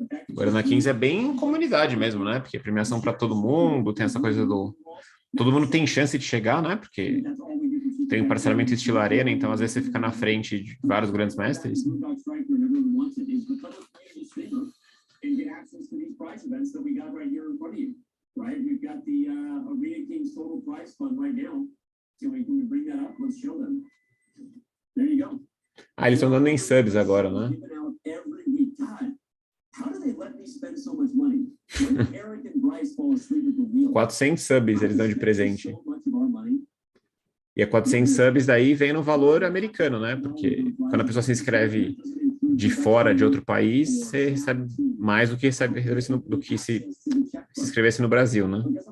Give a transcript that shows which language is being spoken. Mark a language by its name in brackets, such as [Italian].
[Portuguese] Agora na 15 é bem comunidade mesmo, né? Porque premiação para todo mundo, tem essa coisa do... Todo mundo tem chance de chegar, né? Porque tem um parcelamento estilo arena, então às vezes você fica na frente de vários grandes mestres. [English] is become a community streamer and get access to these prize events that we got right here in front of you. Right? We've got the Arena Kings Total Prize Fund right now. So can we bring that up? Let's show them. There you go. [Portuguese] Ah, eles estão dando em subs agora, né? [English] Every week. God, how do they let me spend so much money? When did Eric and Bryce fall asleep at the wheel? [Portuguese] 400 subs eles dão de presente. E a 400 subs daí vem no valor americano, né? Porque quando a pessoa se inscreve de fora, de outro país, você recebe mais do que do que se inscrevesse no Brasil, né?